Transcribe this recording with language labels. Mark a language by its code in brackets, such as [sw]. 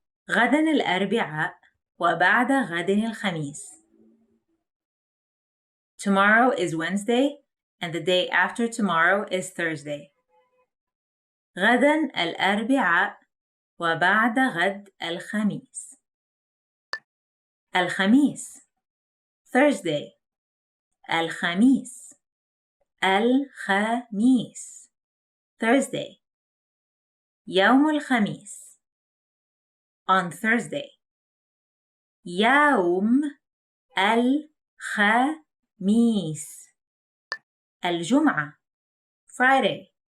[ar] غدا الأربعاء وبعد غد الخميس. [en] Tomorrow is Wednesday and the day after tomorrow is Thursday. [ar] غدا الأربعاء وبعد غد الخميس. الخميس. [en] Thursday. [ar] الخميس. الخميس [en] Thursday. [ar] يوم الخميس [en] on Thursday. [ar] يوم الخميس الجمعة [en] Friday.